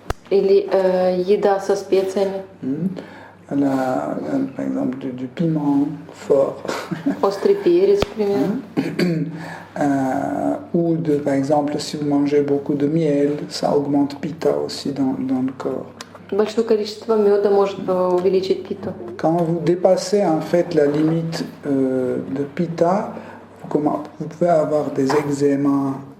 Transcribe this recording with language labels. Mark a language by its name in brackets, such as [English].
[Russian] Или еда со специями. [French] Par exemple du piment fort. [Russian] Острый перец, к примеру. [French] Ou par exemple, si vous mangez beaucoup de miel, ça augmente pitta aussi dans le corps. [Russian] Большое количество меда может увеличить питу. [French] Quand vous dépassez en fait la limite de pitta, vous pouvez avoir des eczémas.